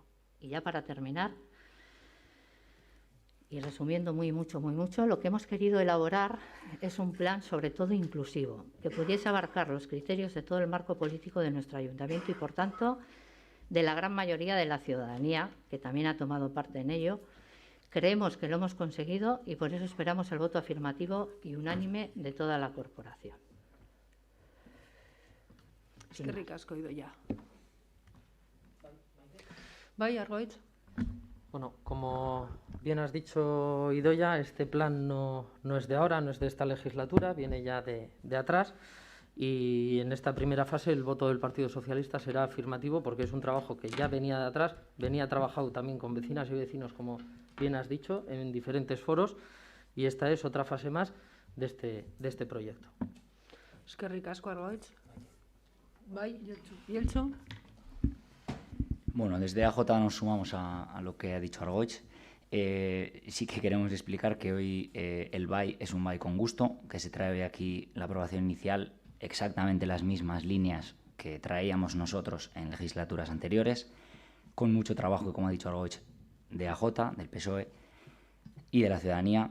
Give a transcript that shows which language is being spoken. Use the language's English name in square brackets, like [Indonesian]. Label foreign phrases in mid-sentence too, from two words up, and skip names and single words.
[Spanish] Y ya para terminar, y resumiendo muy mucho, lo que hemos querido elaborar es un plan sobre todo inclusivo, que pudiese abarcar los criterios de todo el marco político de nuestro ayuntamiento y, por tanto, de la gran mayoría de la ciudadanía, que también ha tomado parte en ello. Creemos que lo hemos conseguido y por eso esperamos el voto afirmativo y unánime de toda la corporación. [Basque] Eskerrik asko, Idoia. Bai, Argoitz. [Spanish] Bueno, como bien has dicho, Idoia, este plan no es de ahora, no es de esta legislatura, viene ya de atrás. Y en esta primera fase el voto del Partido Socialista será afirmativo porque es un trabajo que ya venía de atrás, venía trabajado también con vecinas y vecinos, como bien has dicho, en diferentes foros, y esta es otra fase más de este proyecto. [Basque] Eskerrik asko, Argoitz. Bai, Yeltsu. [Spanish] Bueno, desde AJ nos sumamos a lo que ha dicho Argoitz. Sí que queremos explicar que hoy el BAI es un BAI con gusto, que se trae aquí la aprobación inicial, exactamente las mismas líneas que traíamos nosotros en legislaturas anteriores, con mucho trabajo, como ha dicho Argoitz, de AJ, del PSOE y de la ciudadanía.